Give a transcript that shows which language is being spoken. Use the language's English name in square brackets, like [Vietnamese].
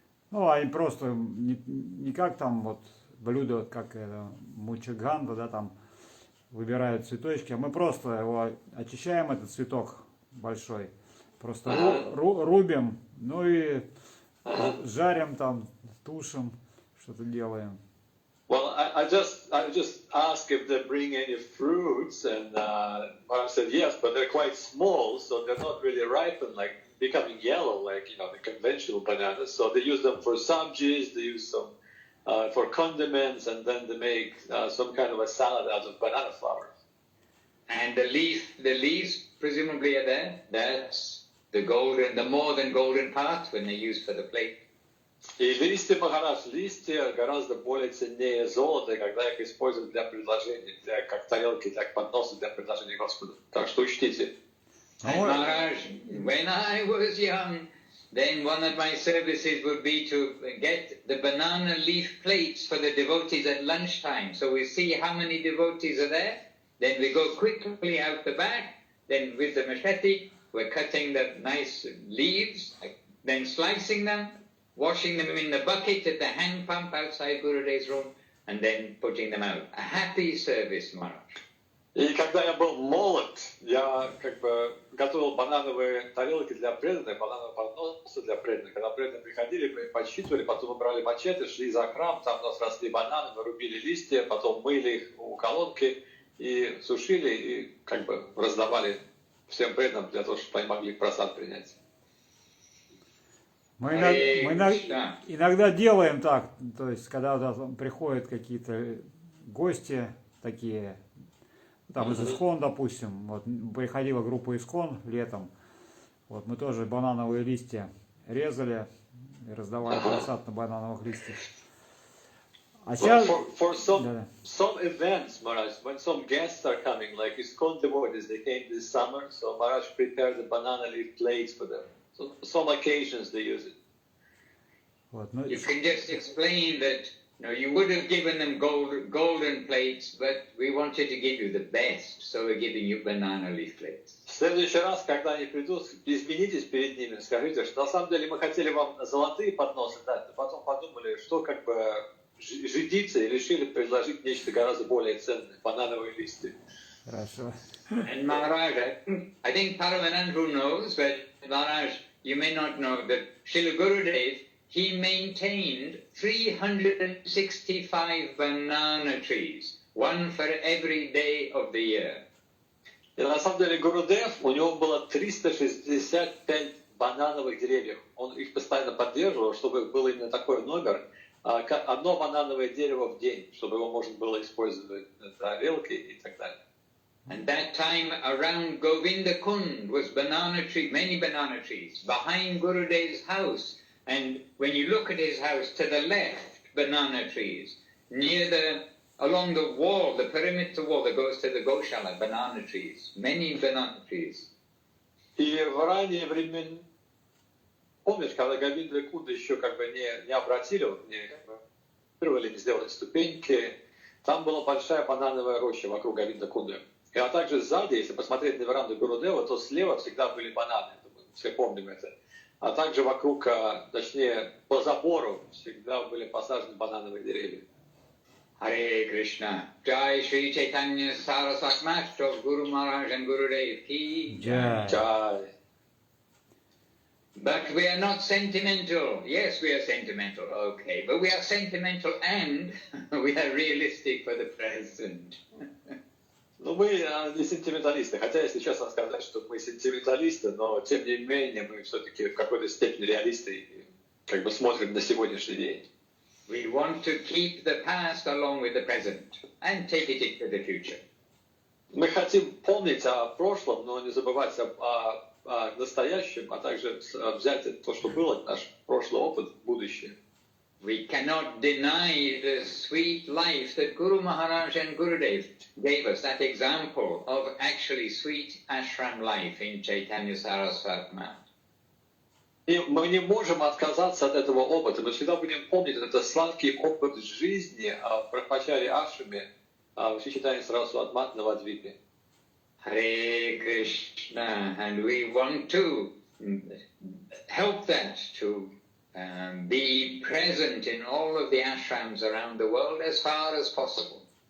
[Russian] Ну, они просто не как там вот блюдо, как это, мучаганда, да, там выбирают цветочки, а мы просто его очищаем, этот цветок большой, просто рубим, ну и жарим там, тушим, что-то делаем. [English] Well, I just asked if they bring any fruits, and Maharaj said yes, but they're quite small, so they're not really ripened, like becoming yellow, like the conventional bananas. So they use them for sabjis, they use some for condiments, and then they make some kind of a salad out of banana flowers. And the leaves presumably are there. That's the more than golden part when they use for the plate. [Russian] И листья, Махарадж, листья гораздо более ценнее золота, когда их используют для предложений, как тарелки, для подноса для предложений Господу. Так что учтите. [English] And Maharaj, when I was young, then one of my services would be to get the banana leaf plates for the devotees at lunchtime. So we see how many devotees are there. Then we go quickly out the back. Then with the machete, we're cutting the nice leaves, then slicing them, washing them in the bucket at the hand pump outside Gurudev's room, and then putting them out. A happy service, Maharaj. [Russian] И когда я был молод, я готовил банановые тарелки для преданных, банановые подносы для преданных. Когда преданные приходили, мы подсчитывали, потом мы брали мачете, шли за храм, там у нас росли бананы, мы рубили листья, потом мыли их у колонки и сушили, и раздавали всем преданным для того, чтобы они могли просад принять. Мы иногда делаем так, то есть когда приходят какие-то гости такие, там из Искон, допустим, вот приходила группа Искон летом, вот мы тоже банановые листья резали и раздавали просад на банановых листьях. А сейчас... [English] For some events, Maharaj, when some guests are coming, like Iskon devotees, they came this summer, so Maharaj prepared the banana leaf plates for them. So some occasions they use it. [Russian] Вот, ну, [English] you can just explain that you would have given them golden plates, but we wanted to give you the best, so we're giving you banana leaf plates. [Russian] В следующий раз, когда они придут, изменитесь перед ними, скажите, что на самом деле мы хотели вам золотые подносы дать, но потом подумали, что жидиться, и решили предложить нечто гораздо более ценное, банановые листья. Хорошо. [English] And Maharaj, I think Paramananda knows, but Maharaj, you may not know that Srila Gurudev, he maintained 365 banana trees, one for every day of the year. [Russian] И на самом деле Гурудев, у него было 365 банановых деревьев. Он их постоянно поддерживал, чтобы был именно такой номер, одно банановое дерево в день, чтобы его можно было использовать на тарелке и так далее. [English] And that time around Govinda Kund was many banana trees behind Gurudev's house. And when you look at his house, to the left, banana trees. Along the wall, the perimeter wall that goes to the Goshala, banana trees. Many banana trees. [Russian] И в ранние времена, помнишь, когда Говинда Кунда еще не обратили, не сделали ступеньки, там была большая банановая роща вокруг Говинда Кунды. А также сзади, если посмотреть на веранду Гурудева, то слева всегда были бананы. Все помним это. А также вокруг, точнее, по забору всегда были посажены банановые деревья. [English] Hare Krishna. Jai Shri Chaitanya Saraswati Master of Guru Maharaj and Gurudev Ki Jai. Jai. But we are not sentimental. Yes, we are sentimental, okay. But we are sentimental and we are realistic for the present. [Russian] Ну, мы не сентименталисты, хотя, если честно сказать, что мы сентименталисты, но, тем не менее, мы все-таки в какой-то степени реалисты и смотрим на сегодняшний день. [English] We want to keep the past along with the present and take it into the future. [Russian] Мы хотим помнить о прошлом, но не забывать о настоящем, а также взять то, что было, наш прошлый опыт в будущее. [English] We cannot deny the sweet life that Guru Maharaj and Gurudev gave us, that example of actually sweet ashram life in Chaitanya Saraswati Math. [Russian] И мы не можем отказаться от этого опыта. Мы всегда будем помнить этот сладкий опыт жизни в Брахмачаре Ашраме в Шичитане Сарасвати на Вадвипе. [English] Hare Krishna, and we want to help that to be present in all of the ashrams around the world as far as possible.